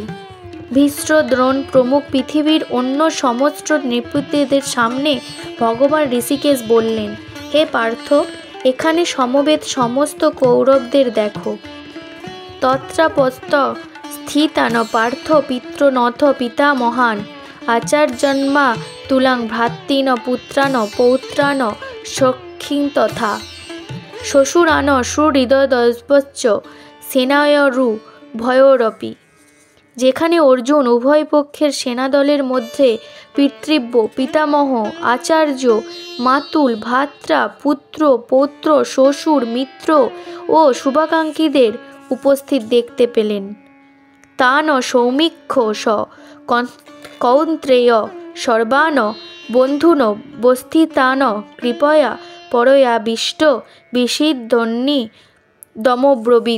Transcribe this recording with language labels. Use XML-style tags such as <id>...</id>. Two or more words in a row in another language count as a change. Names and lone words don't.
<bn>ভীষ্ম, দ্রোণ প্রমুখ পৃথিবীর অন্য সমস্ত নৃপতিদের সামনে ভগবান ঋষিকেশ বললেন, হে পার্থ, এখানে সমবেত সমস্ত কৌরবদের দেখো।</bn> <sa>তত্রাপস্ত স্থিতান পার্থ পিতৃনথ পিতামহান আচার্যন্মা তুলাং ভ্রাতৃন পুত্রান পৌত্রান সখীং তথা শ্বশুরান সুহৃদয়স্বচ্চ সেনায়রু ভয়োরপি।</sa> <bn>যেখানে অর্জুন উভয় পক্ষের সেনাদলের মধ্যে পিতৃব্য, পিতামহ, আচার্য, মাতুল, ভ্রাতা, পুত্র, পৌত্র, শ্বশুর, মিত্র ও শুভাকাঙ্ক্ষীদের উপস্থিত দেখতে পেলেন।</bn> <sa>তান সৌমিক্ষ স কৌন্ত্রেয় সর্বান বন্ধুন বস্থিতান কৃপয়া পরয়া বিষ্ট বিষিদ্ধন্যী দমব্রবীত।</sa>